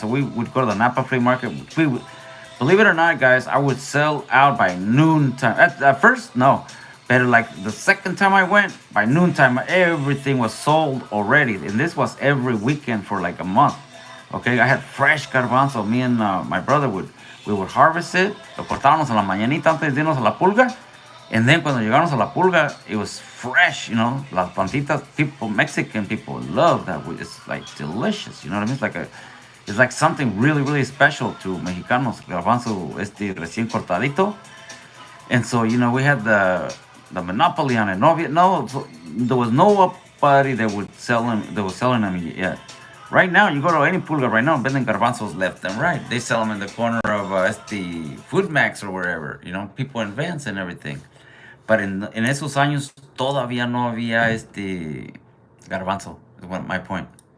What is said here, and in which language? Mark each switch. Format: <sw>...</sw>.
<en>So we would go to the Napa flea market. Believe it or not, guys, I would sell out by noontime. At first, no. But the second time I went, by noontime, everything was sold already. And this was every weekend for a month. Okay, I had fresh garbanzo. Me and my brother we would harvest it.</en> <es>Lo cortábamos a la mañanita antes de irnos a la pulga.</es> <en>And then</en> <es>cuando llegamos a la pulga,</es> <en>it was fresh,</en> <es>Las plantitas,</es> <en>Mexican people love that. It's delicious, you know what I mean? It's like something really, really special to Mexicanos.</en> <es>Garbanzo recién cortadito.</es> <en>And so, we had the monopoly on it. There was nobody that was selling them yet. Right now, you go to any pulga right now,</en> <es>venden garbanzos</es> <en>left and right. They sell them in the corner of Food Max or wherever, people in vans and everything.</en> <es>But en esos años, todavía no había garbanzo,</es> <en>is my point.</en>